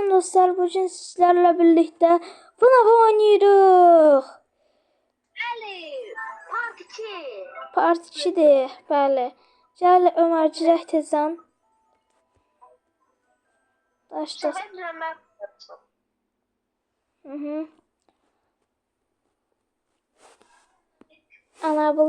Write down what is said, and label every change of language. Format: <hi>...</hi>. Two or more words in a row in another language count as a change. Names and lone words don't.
<tr>dostlar, bugün sizlerle birlikte FNAF oynuyoruz.</tr> <az>Bəli, part 2. Part 2'dir, bəli. Gəl Ömər girək tezən. Başla. Səbəb mən Enable.</az>